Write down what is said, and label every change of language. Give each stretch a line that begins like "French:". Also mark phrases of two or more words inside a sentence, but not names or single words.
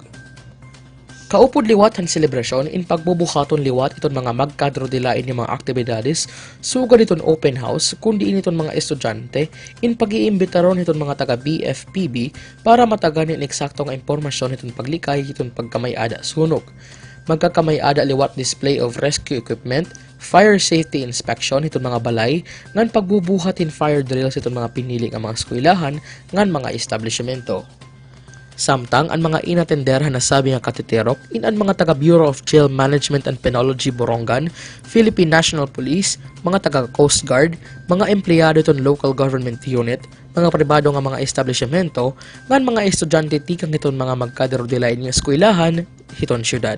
Waray: Kaupod liwat han selebrasyon in pagbubuhaton liwat iton mga magkadro dilain ni mga aktibidades sugad iton open house kundi initon mga estudyante in pag-iimbitaron iton mga taga BFPB para mataganin eksakto nga impormasyon iton paglikay iton pagkamay-ada sunog. Magkakamay-ada liwat
English: display of rescue equipment, fire safety inspection
Waray: iton mga balay ngan pagbubuhat in
English: fire drills
Waray: iton mga pinili nga mga eskwelahan ngan mga establishmento. Samtang ang mga inatenderhan na sabi nga katiterok in ang mga taga Bureau of Jail Management and Penology Borongan, Philippine National Police, mga taga Coast Guard, mga empleyado itong local government unit, mga pribado nga mga establishmento, ngan mga estudyante tikang itong mga magkadarodilain nga eskwelahan hiton syudad.